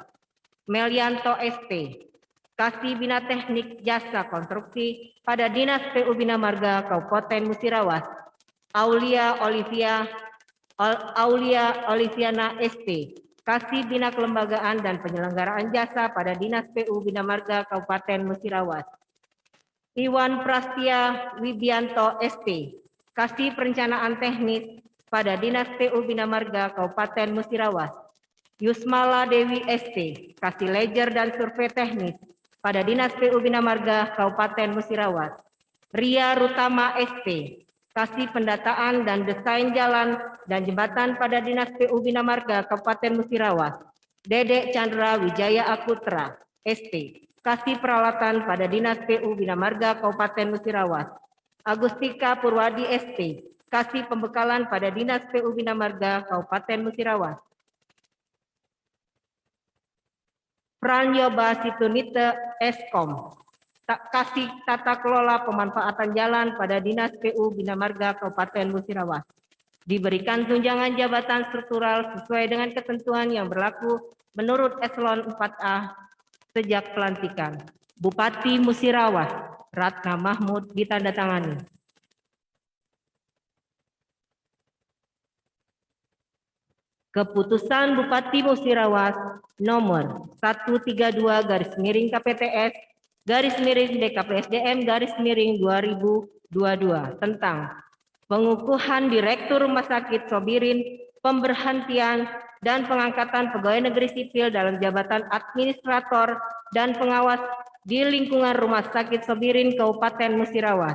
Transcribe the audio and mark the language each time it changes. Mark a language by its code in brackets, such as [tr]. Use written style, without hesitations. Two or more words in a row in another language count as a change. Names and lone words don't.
[id] Melianto SP, Kasih Bina Teknik Jasa Konstruksi pada Dinas PU Bina Marga Kabupaten Musirawas. Aulia Oliviana SP, Kasih Bina Kelembagaan dan Penyelenggaraan Jasa pada Dinas PU Bina Marga Kabupaten Musirawas. Iwan Prastia Wibianto SP, Kasih Perencanaan Teknis pada Dinas PU Bina Marga Kabupaten Musirawas. Yusmala Dewi SP, Kasih Ledger dan Survei Teknis pada Dinas PU Bina Marga Kabupaten Musirawas. Ria Rutama SP, Kasih Pendataan dan Desain Jalan dan Jembatan pada Dinas PU Bina Marga Kabupaten Musirawas. Dedek Chandra Wijaya Akutra SP, Kasih Peralatan pada Dinas PU Bina Marga Kabupaten Musirawas. Agustika Purwadi SP, Kasih Pembekalan pada Dinas PU Bina Marga Kabupaten Musirawas. Pranyoba Situnite Eskom, Kasih Tata Kelola Pemanfaatan Jalan pada Dinas PU Bina Marga Kabupaten Musirawas. Diberikan tunjangan jabatan struktural sesuai dengan ketentuan yang berlaku menurut eselon 4A sejak pelantikan. Bupati Musirawas, Ratna Mahmud, ditandatangani. Keputusan Bupati Musirawas nomor 132/KPTS/DKPSDM/2022 tentang pengukuhan Direktur Rumah Sakit Sobirin, pemberhentian dan pengangkatan pegawai negeri sipil dalam jabatan administrator dan pengawas di lingkungan Rumah Sakit Sobirin Kabupaten Musirawas.